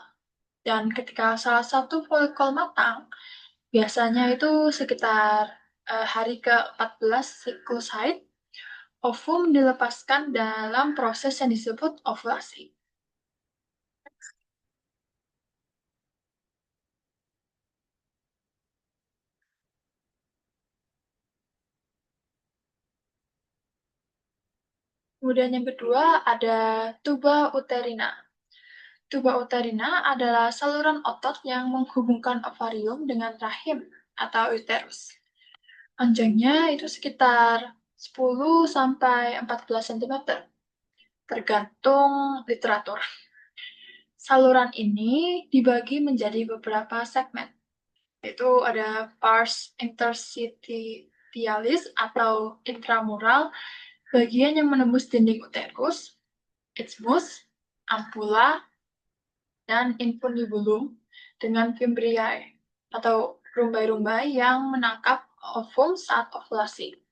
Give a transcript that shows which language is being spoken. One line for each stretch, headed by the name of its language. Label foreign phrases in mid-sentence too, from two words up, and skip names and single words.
Indonesian: Dan ketika salah satu folikel matang, biasanya itu sekitar hari ke-14 siklus haid, ovum dilepaskan dalam proses yang disebut ovulasi. Kemudian yang kedua ada
Latin: tuba uterina. Tuba uterina
Indonesian: adalah saluran otot yang menghubungkan ovarium dengan rahim atau uterus. Panjangnya itu sekitar 10 sampai 14 cm, tergantung literatur. Saluran ini dibagi menjadi beberapa segmen, yaitu ada
Latin: pars interstitialis
Indonesian: atau intramural, bagian yang menembus dinding uterus, isthmus, ampula, dan infundibulum dengan fimbriae atau rumbai-rumbai yang menangkap ovum saat ovulasi.